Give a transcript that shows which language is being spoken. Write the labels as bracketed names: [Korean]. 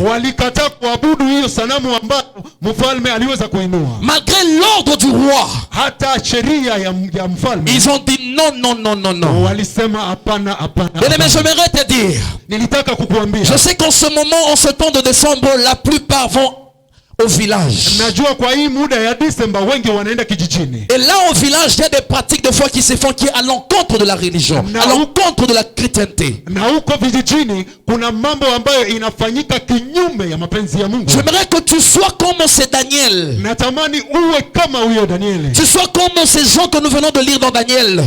[Swahili] Walikataa kuabudu hiyo sanamu ambayo mfalme aliweza kuinua. [French] Malgré l'ordre du roi, [Swahili] Hata sheria ya mfalme [French] ils ont dit non, non, non, non, non. [Swahili] walisema hapana, hapana. [French] Bien-aimé, j'aimerais te dire, [Swahili] Nilitaka kukuambia, [French] je sais qu'en ce moment, en ce temps de décembre, la plupart vont au village. [Swahili] najua kwa hii muda ya Disemba wengi wanaenda kijijini. [French] Et là au village, il y a des pratiques de foi qui se font qui est à l'encontre de la religion, à l'encontre de la chrétienté. [Swahili] Na huko vijijini kuna mambo ambayo inafanyika kinyume ya mapenzi ya Mungu. [French] J'aimerais que tu sois comme ce Daniel. [Swahili] Natamani uwe kama huyo Danieli. [French] Tu sois comme ces gens que nous venons de lire dans Daniel.